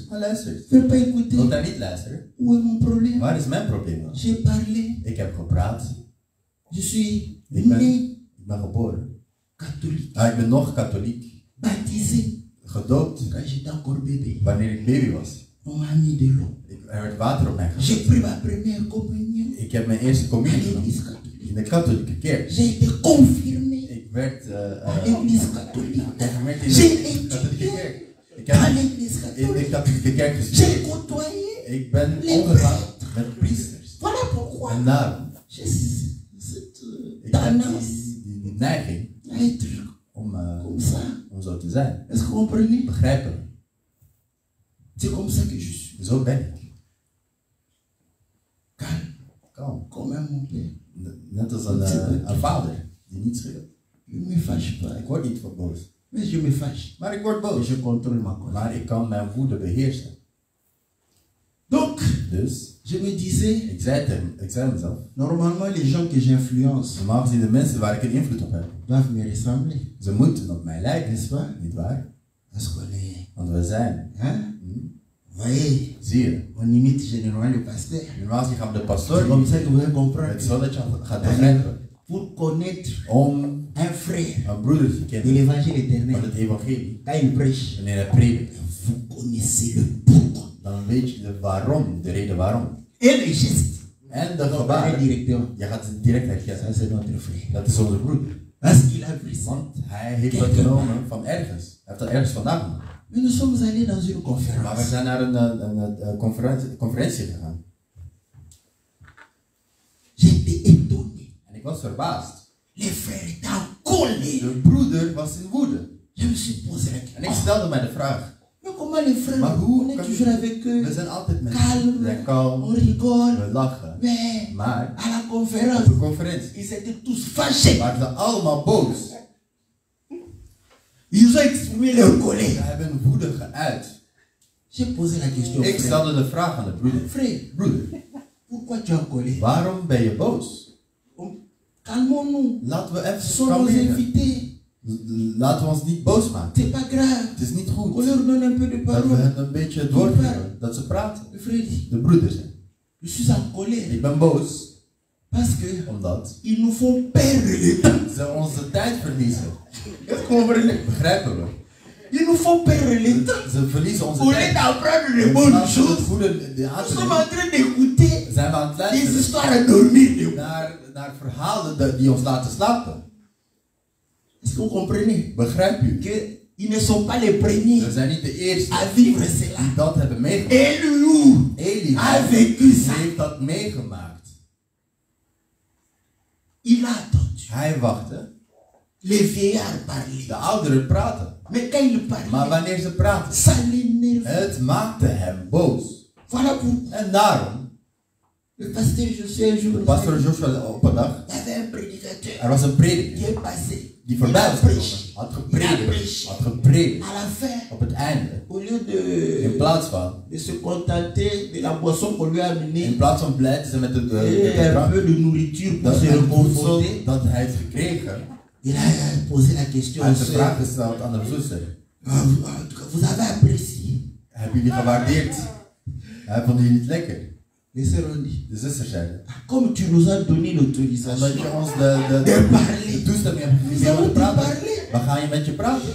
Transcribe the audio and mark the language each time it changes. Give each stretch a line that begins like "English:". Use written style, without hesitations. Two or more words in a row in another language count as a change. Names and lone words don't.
Dutch: Hij luistert.
French: Il ne veut pas écouter.
Dutch: Wilt hij niet luisteren?
French: Où est mon problème?
Dutch: Waar is mijn probleem dan?
French: J'ai parlé.
Dutch: Ik heb gepraat.
French: Je suis
Dutch: Ik
French: né
Dutch: ben geboren.
French: catholique.
Dutch: Ik ben nog katholiek.
French: Baptisé
Dutch: Gedoopt
French: quand j'étais encore bébé.
Dutch: wanneer ik baby was.
French: On m'a mis de l'eau.
Dutch: Er werd water op mij
French: J'ai
Dutch: gezet.
French: pris ma première communion
Dutch: Ik heb mijn eerste
French: à
Dutch: communie genomen
French: l'église catholique.
Dutch: in de katholieke kerk.
French: J'ai été confirmé
Dutch: Ik werd
French: à l'église catholique.
Dutch: geconfirmeerd in
French: J'ai
Dutch: de katholieke
French: étudié
Dutch: kerk. Ik
French: à
Dutch: heb
French: l'église
Dutch: in de
French: catholique.
Dutch: katholieke kerk
French: J'ai
Dutch: gestudeerd.
French: côtoyé.
Dutch: Ik ben omgegaan met priesters.
French: Voilà pourquoi
Dutch: En daarom,
French: j'ai cette
Dutch: ik heb
French: tendance
Dutch: die neiging
French: à être
Dutch: om
French: comme ça.
Dutch: zo te zijn.
French: Est-ce que vous comprenez?
Dutch: Begrijpen we.
French: C'est comme ça que je suis.
Dutch: Zo ben ik.
French: Calme,
Dutch: Kalm.
French: comme un mon père.
Dutch: Net als een vader die niet schreeuwt.
French: Je ne me fâche pas.
Dutch: Ik word niet van boos.
French: Mais je me fâche.
Dutch: Maar ik word
French: Et
Dutch: boos.
French: je contrôle ma colère.
Dutch: Maar ik kan mijn woede beheersen.
French: Donc,
Dutch: Dus,
French: je me disais,
Dutch: ik zei mezelf.
French: normalement, les gens que j'influence
Dutch: Normaal gezien de mensen waar ik een invloed op heb.
French: doivent me ressembler.
Dutch: Ze moeten op mij lijken.
French: N'est-ce pas?
Dutch: Niet waar?
French: Parce qu'on est.
Dutch: Want we zijn.
French: Hein? Vous voyez,
Dutch: Zie je.
French: on imite généralement le pasteur.
Dutch: Normaal gezien gaan we de
French: C'est
Dutch: pastoor
French: comme
Dutch: niet.
French: ça que vous allez comprendre.
Dutch: Het is zo dat je gaat begrijpen.
French: Pour connaître
Dutch: Om
French: un frère
Dutch: een broeder te
French: de
Dutch: kennen
French: l'évangile
Dutch: van
French: éternel,
Dutch: het evangelie.
French: quand il prêche,
Dutch: Wanneer hij predikt,
French: vous connaissez le pourquoi.
Dutch: dan weet je de waarom, de reden waarom.
French: Et le geste.
Dutch: En de
French: Donc,
Dutch: gebaren.
French: directement.
Dutch: Je gaat het direct herkennen.
French: Ça, c'est notre frère.
Dutch: Dat is onze broeder.
French: Parce qu'il a pris ça.
Dutch: Want hij heeft dat genomen van ergens. Hij heeft dat ergens vandaan genomen.
French: Mais nous sommes allés dans une
Dutch: Maar we
French: conférence.
Dutch: zijn naar een conferentie gegaan.
French: J'étais étonné.
Dutch: En ik was verbaasd.
French: Les frères étaient en colère.
Dutch: De broeder was in woede.
French: Je me suis posé la
Dutch: En ik
French: question.
Dutch: stelde mij de vraag.
French: Mais comment les frères,
Dutch: Maar hoe
French: on est
Dutch: kan-
French: toujours avec eux,
Dutch: We zijn altijd met
French: calme,
Dutch: we zijn kalm,
French: on rigole.
Dutch: we lachen.
French: Mais
Dutch: Maar
French: à la
Dutch: op
French: conférence,
Dutch: de conferentie
French: ils étaient tous fâchés.
Dutch: waren ze allemaal boos.
French: Ils ont exprimé leur
Dutch: Ze
French: colère.
Dutch: hebben woede geuit.
French: J'ai posé la question.
Dutch: Ik
French: Frère,
Dutch: stelde de vraag aan de broeder.
French: frère,
Dutch: Broeder,
French: pourquoi tu es en colère?
Dutch: waarom ben je boos?
French: Calmons-nous.
Dutch: Laten we
French: Ce
Dutch: even
French: sont nos
Dutch: kalmeren.
French: invités.
Dutch: Laten we ons niet boos maken.
French: C'est pas grave.
Dutch: Het is niet
French: On
Dutch: goed
French: leur donne un peu de
Dutch: dat we
French: parole.
Dutch: het een beetje doorgeven. Dat ze praten.
French: Le frère dit,
Dutch: De broeder zijn.
French: je suis en colère.
Dutch: Ik ben boos
French: Parce que
Dutch: omdat
French: ils nous font perdre le temps.
Dutch: ze onze tijd verliezen.
French: Est-ce que vous comprenez?
Dutch: Begrijpen we?
French: Ils nous font perdre le temps.
Dutch: Ze verliezen onze
French: Au lieu
Dutch: tijd.
French: d'apprendre les
Dutch: In
French: bonnes
Dutch: plaats van het
French: choses,
Dutch: goede
French: nous sommes
Dutch: aan
French: en train d'écouter
Dutch: zijn we aan het
French: des
Dutch: luisteren
French: histoires à dormir.
Dutch: naar verhalen die ons laten slapen.
French: Est-ce que vous comprenez?
Dutch: Begrijp u?
French: Qu'ils ne sont pas les premiers
Dutch: We zijn niet de eerste
French: à vivre cela.
Dutch: die dat hebben meegemaakt.
French: Eliou
Dutch: Eli
French: a vécu ça.
Dutch: heeft dat meegemaakt.
French: Il a attendu.
Dutch: Hij wachtte.
French: Les vieillards parlaient.
Dutch: De ouderen praten.
French: Mais quand ils parlaient,
Dutch: Maar wanneer ze praten,
French: ça l'énerve.
Dutch: het maakte hem boos.
French: Voilà pourquoi
Dutch: En daarom,
French: le pasteur Josué un jour
Dutch: de
French: nous
Dutch: pastor
French: a dit,
Dutch: Joshua op een dag,
French: il y avait un prédicateur
Dutch: er was een
French: qui
Dutch: prediker
French: est passé.
Dutch: die voorbij was gekomen, had gepredikt,
French: À la fin,
Dutch: op het einde,
French: au lieu
Dutch: in plaats van,
French: de se contenter de la boisson qu'on lui a amenée
Dutch: in plaats van blij te zijn met
French: et
Dutch: de
French: un peu de nourriture pour
Dutch: dat
French: se
Dutch: het voedsel
French: reconforter,
Dutch: dat hij heeft gekregen,
French: il a posé la question
Dutch: hij
French: aux
Dutch: heeft de
French: sœurs.
Dutch: vraag gesteld aan de zuster.
French: Vous avez apprécié?
Dutch: Hebben jullie gewaardeerd? Vonden jullie het lekker?
French: Les sœurs ont dit,
Dutch: De zusters zeiden.
French: comme tu nous as donné l'autorisation
Dutch: Omdat je ons
French: de parler,
Dutch: de toestemming hebt
French: nous
Dutch: gegeven om
French: allons
Dutch: te te praten,
French: parler.
Dutch: dan ga je met je praten.